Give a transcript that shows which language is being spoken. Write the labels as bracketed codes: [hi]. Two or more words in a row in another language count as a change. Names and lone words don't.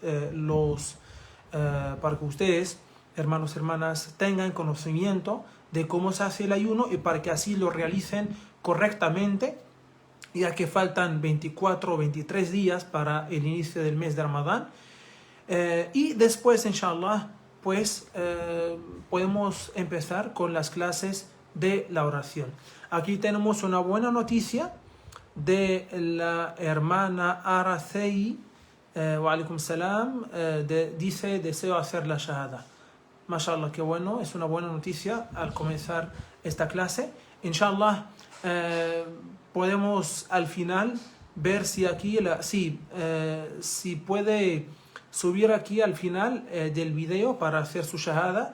[es] ustedes, hermanos y hermanas, tengan conocimiento de cómo se hace el ayuno y para que así lo realicen correctamente, ya que faltan 24 o 23 días para el inicio del mes de Ramadán. Y después, inshallah, pues podemos empezar con las clases de la oración. Aquí tenemos una buena noticia de la hermana Aracei. [ar] وعليكم السلام, [es] dice: deseo hacer la shahada. Mashallah, qué bueno, es una buena noticia al comenzar esta clase. Inshallah, podemos al final ver si aquí, si puede subir aquí al final del video para hacer su shahada.